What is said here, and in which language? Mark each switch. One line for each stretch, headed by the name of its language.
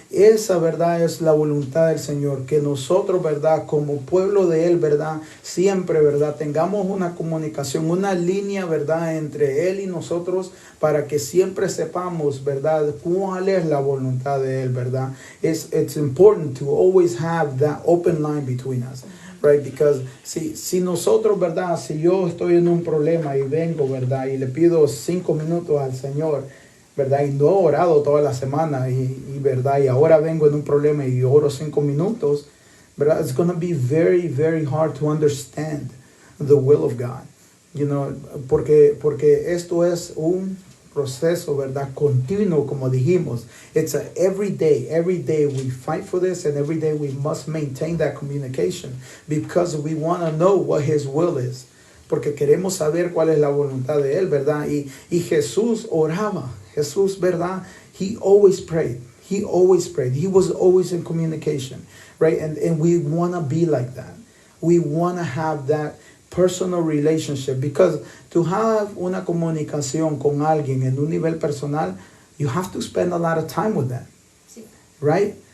Spanish: Esa verdad es la voluntad del Señor, que nosotros, ¿verdad? Como pueblo de Él, ¿verdad? Siempre, ¿verdad? Tengamos una comunicación, una línea, ¿verdad? Entre Él y nosotros, para que siempre sepamos, ¿verdad? Cuál es la voluntad de Él, ¿verdad?
English: It's important to always have that open line between us. Right?
Spanish: Because si nosotros, ¿verdad? Si yo estoy en un problema y vengo, ¿verdad? Y le pido 5 minutos al Señor, ¿verdad? Y no he orado toda la semana y ¿verdad? Y ahora vengo en un problema y oro 5 minutos, ¿verdad?
English: It's going to be very, very hard to understand the will of God.
Spanish: Porque esto es un proceso, ¿verdad? Continuo, como dijimos.
English: It's a every day we fight for this, and every day we must maintain that communication because we want to know what His will is.
Spanish: Porque queremos saber cuál es la voluntad de Él, ¿verdad? Y Jesús oraba. Jesús, ¿verdad?
English: He always prayed. He was always in communication, right? And we want to be like that. We want to have that personal relationship, because to have
Spanish: una comunicación con alguien en un nivel personal,
English: you have to spend a lot of time with them, sí. Right?